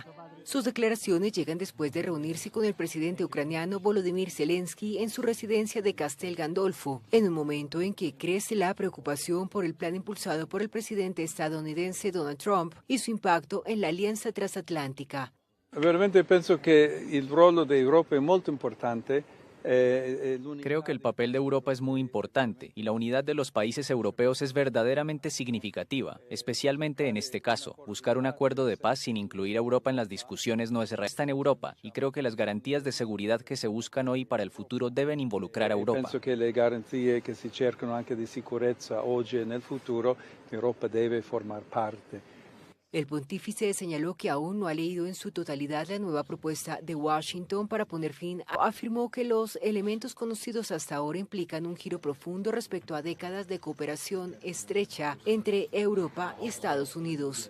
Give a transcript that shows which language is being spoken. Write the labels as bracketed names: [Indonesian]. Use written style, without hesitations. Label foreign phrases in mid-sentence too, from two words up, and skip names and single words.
[Spanish] Sus declaraciones llegan después de reunirse con el presidente ucraniano Volodymyr Zelensky en su residencia de Castel Gandolfo, en un momento en que crece la preocupación por el plan impulsado por el presidente estadounidense Donald Trump y su impacto en la alianza transatlántica. [Italian] Veramente penso che il ruolo de Europa è molto importante. [Spanish] Creo que el papel de Europa es muy importante y la unidad de los países europeos es verdaderamente significativa, especialmente en este caso. Buscar un acuerdo de paz sin incluir a Europa en las discusiones no es realista en Europa y creo que las garantías de seguridad que se buscan hoy para el futuro deben involucrar a Europa. [Italian] Penso che le garanzie che si cercano anche di sicurezza oggi e nel futuro, Europa deve formar parte. [Spanish] El pontífice señaló que aún no ha leído en su totalidad la nueva propuesta de Washington para poner fin afirmó que los elementos conocidos hasta ahora implican un giro profundo respecto a décadas de cooperación estrecha entre Europa y Estados Unidos.